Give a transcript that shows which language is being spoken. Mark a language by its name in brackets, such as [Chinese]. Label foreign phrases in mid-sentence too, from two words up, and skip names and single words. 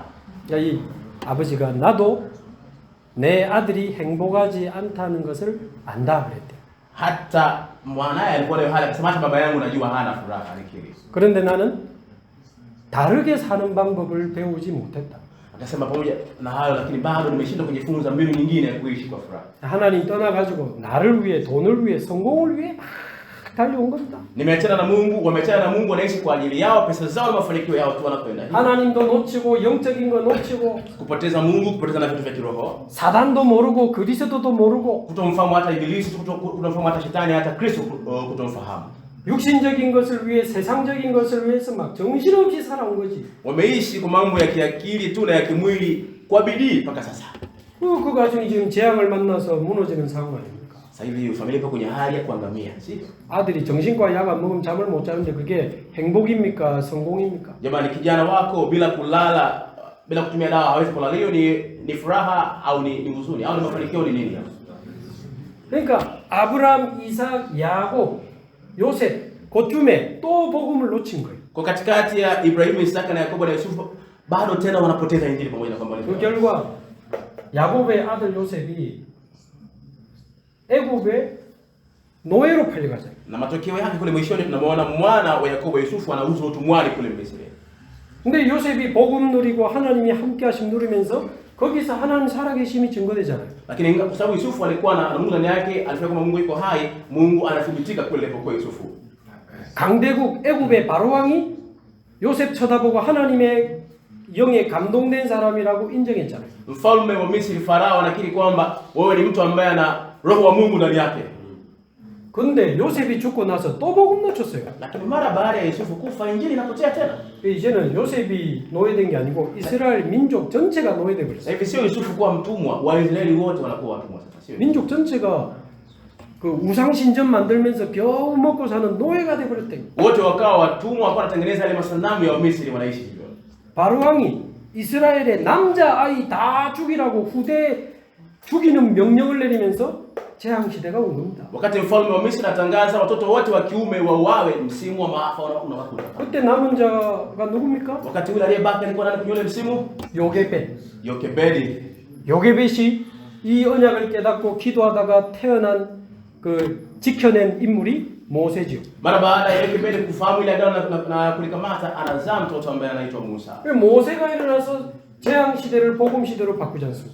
[Korean] 야, 이 아버지가 나도 내 아들이 행복하지 않다는 것을 안다 그랬대. [Swahili] Hata mwanae alikuwa na hali akasema hata baba yangu najua hana furaha, alikiri. [Korean] 그런데 나는 다르게 사는 방법을 배우지 못했다. [Swahili] Akasema pamoja na hayo lakini bado nimeshindwa kujifunza mbinu nyingine ya kuishi kwa furaha. [Korean] 하나님 떠나가지고 나를 위해, 돈을 위해, 성공을 위해 막 달려온 겁니다. [Swahili] Nimeachana na Mungu, wameachana na Mungu, wanaishi kwa ajili yao, pesa zao, mafanikio yao tu wanakwenda. [Korean] 하나님도 놓치고 영적인 거 놓치고 [Swahili] Kupoteza Mungu, kupoteza na vitu vya kiroho. [Korean] 사단도 모르고 그리스도도 모르고 [Swahili] Kutomfahamu hata Ibilisi, kutomfahamu hata Shetani, hata Kristo kutomfahamu. [Korean] 육신적인 것을 위해, 세상적인 것을 위해서 막 정신없이 살아온 거지. [Swahili] Wameishi kwa mambo ya kiakili tu na ya kimwili kwa bidii mpaka sasa. [Korean] 그 가정이 지금 재앙을 만나서 무너지는 상황 아닙니까? [Swahili] Sasa hivi familia ipo kwenye hali ya kuangamia, si? [Korean] 아들이 정신과 약 안 먹으면 잠을 못 자는데 그게 행복입니까? 성공입니까? [Swahili] Jamani, kijana wako bila kulala, bila kutumia dawa hawezi kulala, hiyo ni furaha au ni huzuni au ni mafanikio, ni nini? [Korean] 그러니까 아브라함, 이삭, 야곱, 요셉 그쯤에 또 복음을 놓친 거예요. [Swahili] Kwa katikati ya Ibrahimu, Isaka na Yakobo na Yusufu bado tena wanapoteza injili pamoja na kwamba [Korean] 그 결과 야곱의 아들 요셉이 애굽에 노예로 팔려가잖아요. [Swahili] Na matokeo yake kule mwishoni tunamwona mwana wa Yakobo Yusufu anauzwa utumwani kule Misri. [Korean] 근데 요셉이 복음 누리고 하나님이 함께 하심 누리면서 거기서 하나님 살아계심이 증거되잖아요. [Swahili] Lakini kwa sababu Yusufu alikuwa na Mungu ndani yake, alifanya kwamba Mungu yuko hai, Mungu anathibitika kule alipokuwa Yusufu. [Korean] 강대국 애굽의 바로왕이 요셉 쳐다보고 하나님의 영에 감동된 사람이라고 인정했잖아요. [Swahili] Mfalme wa Misri Farao anakiri kwamba wewe ni mtu ambaye ana roho wa Mungu ndani yake. [Korean] 근데 요셉이 죽고 나서 또 복음 놓쳤어요. [Swahili] Lakini mara baada ya Yusufu kufa injili inapotea tena. [Korean] 이제는 요셉이 노예된 게 아니고 이스라엘 민족 전체가 노예돼 [Swahili] Sasa [Korean] 버렸어요. [Swahili] hivi sio Yusufu kuwa mtumwa, Waisraeli wote wanakuwa watumwa sasa. Sio. [Korean] 민족 전체가 그 우상 신전 만들면서 겨우 먹고 사는 노예가 돼 버렸대. [Swahili] Wote wakawa watumwa, wakawa wanatengeneza yale masanamu ya Misri, wanaishi hivyo. [Korean] 바로왕이 이스라엘의 남자 아이 다 죽이라고 후대 죽이는 명령을 내리면서 재앙 시대가 온 겁니다. [Swahili] Wakati mfalme wa Misri anatangaza watoto wote wa kiume wauawe, msimu wa maafa unakuja. [Korean] 그때 남은 자가 누굽니까? [Swahili] Wakati ule aliyebaki alikuwa nani kwenye ule msimu? [Korean] 요게벳. [Swahili] Yokebedi. [Korean] 요게벳이 이 언약을 깨닫고 기도하다가 태어난 그 지켜낸 인물이 모세죠. [Swahili] Mara baada ya Yokebedi kufahamu ile agano na kulikamata, anazaa mtoto ambaye anaitwa Musa. [Korean] 모세가 일어나서 재앙 시대를 복음 시대로 바꾸지 않습니다.